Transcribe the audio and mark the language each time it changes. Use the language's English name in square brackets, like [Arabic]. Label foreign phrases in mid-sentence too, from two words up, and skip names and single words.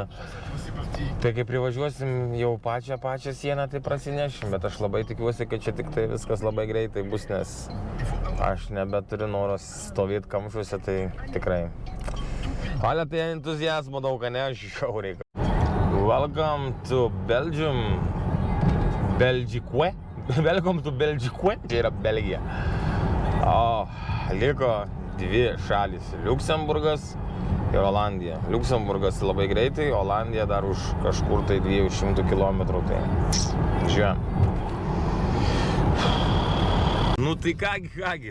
[Lithuanian] Tai kai privažiuosim jau pačią sieną, tai prasinešim, bet aš labai tikiuosi, kad čia tik tai viskas labai greitai bus, nes aš nebeturiu noros stovėti kamščiuose, tai tikrai. Ale tai entuziazmo daug, ne, aš žiauriai. [English] Welcome to Belgium. Welcome to Belgique. [Lithuanian] Čia yra Belgija. Liko 2 šalis. Liuksemburgas ir Olandija. Liuksemburgas labai greitai, Olandija dar už kažkur tai 200 km. Tai žiūrėjom. Tai kągi.